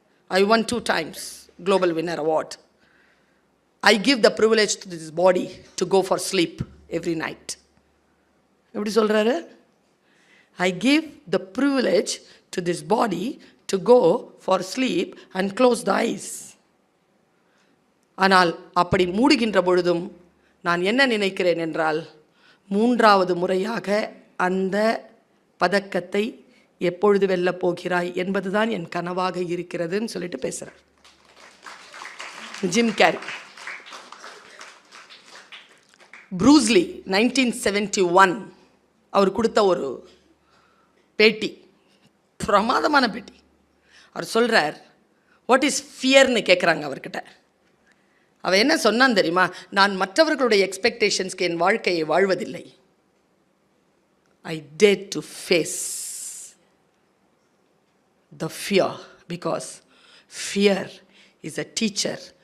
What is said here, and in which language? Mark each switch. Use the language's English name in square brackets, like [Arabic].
[English] I won 2 times global winner award. I give the privilege to this body to go for sleep every night. [Tamil] எப்படி சொல்கிறாரு? [English] I give the privilege to this body to go for sleep and close the eyes. [Tamil] ஆனால் அப்படி மூடுகின்ற பொழுதும் நான் என்ன நினைக்கிறேன் என்றால், 3வது முறையாக அந்த பதக்கத்தை எப்பொழுது வெல்லப் போகிறாய் என்பதுதான் என் கனவாக இருக்கிறதுன்னு சொல்லிட்டு பேசுகிறார் ஜிம் கேரி. ப்ரூஸ்லி 1971 அவர் கொடுத்த ஒரு பேட்டி, பிரமாதமான பேட்டி. அவர் சொல்கிறார், [English] what is ஃபியர்னு [Tamil] கேட்குறாங்க அவர்கிட்ட. அவன் என்ன சொன்னான் தெரியுமா? நான் மற்றவர்களுடைய எக்ஸ்பெக்டேஷன்ஸ்க்கு என் வாழ்க்கையை வாழ்வதில்லை. [English] I dare to face the fear because fear is a teacher.